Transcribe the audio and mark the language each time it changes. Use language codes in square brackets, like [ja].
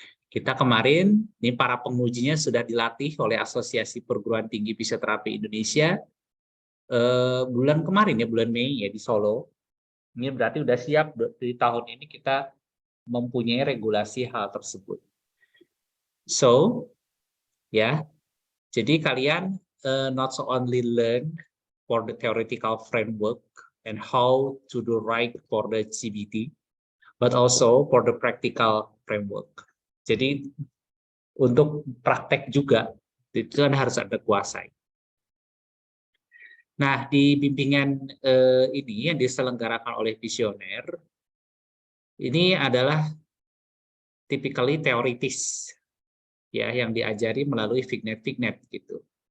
[id] Kita kemarin, ini para pengujinya sudah dilatih oleh Asosiasi Perguruan Tinggi Fisioterapi Indonesia bulan kemarin ya, bulan Mei ya di Solo. Ini berarti udah siap di tahun ini kita mempunyai regulasi hal tersebut. [en] So, [id] ya, jadi kalian [en] not so only learn for the theoretical framework and how to do right for the CBT, but also for the practical framework. [id] Jadi untuk praktek juga itu kan harus ada kuasai. Nah, di bimbingan ini yang diselenggarakan oleh Visioner, ini adalah typically teoritis ya, yang diajari melalui Vignet gitu.